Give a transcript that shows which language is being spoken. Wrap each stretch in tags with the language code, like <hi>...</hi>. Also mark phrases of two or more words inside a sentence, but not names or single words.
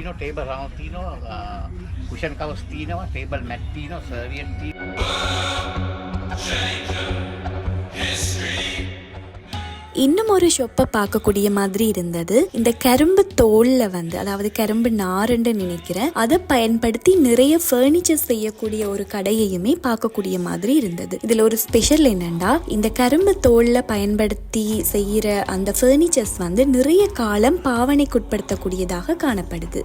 <en>table round</en> <si>තියෙනවා,</si> <en>cushion covers</en> <si>තියෙනවා,</si> <en>table mat</en> <si>තියෙනවා, සර්වියට් තියෙනවා.</si> <ta>இன்னும் ஒரு ஷொப்பை பார்க்கக்கூடிய மாதிரி இருந்தது. இந்த கரும்பு தோல்ல வந்து, அதாவது கரும்பு நாருன்னு நினைக்கிறேன், அதை பயன்படுத்தி நிறைய ஃபர்னிச்சர் செய்யக்கூடிய ஒரு கடையையுமே பார்க்கக்கூடிய மாதிரி இருந்தது. இதுல ஒரு ஸ்பெஷல் என்னன்னா, இந்த கரும்பு தோல்ல பயன்படுத்தி செய்யற அந்த ஃபர்னிச்சர்ஸ் வந்து நிறைய காலம் பாவனைக்குட்படுத்தக்கூடியதாக காணப்படுது.</ta>